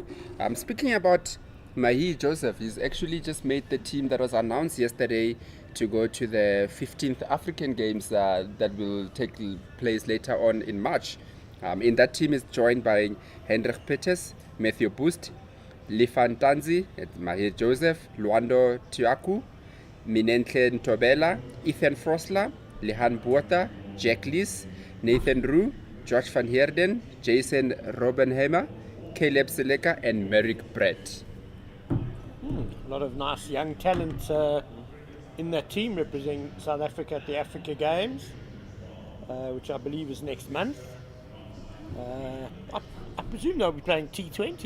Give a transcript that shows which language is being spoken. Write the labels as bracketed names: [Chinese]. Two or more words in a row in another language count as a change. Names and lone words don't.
[English] Speaking about Mahir Joseph, he's actually just made the team that was announced yesterday to go to the 15th African Games that will take place later on in March. In that team is joined by Hendrik Peters, Matthew Boost, Lifan Tanzi, Mahir Joseph, Luando Tiaku, Minentle Ntobela, Ethan Frosler, Lihan Buota, Jack Lees, Nathan Rue, George van Heerden, Jason Robbenheimer, Caleb Seleka, and Merrick Brett. A lot of nice young talent in that team representing South Africa at the Africa Games, which I believe is next month. I presume they'll be playing T20.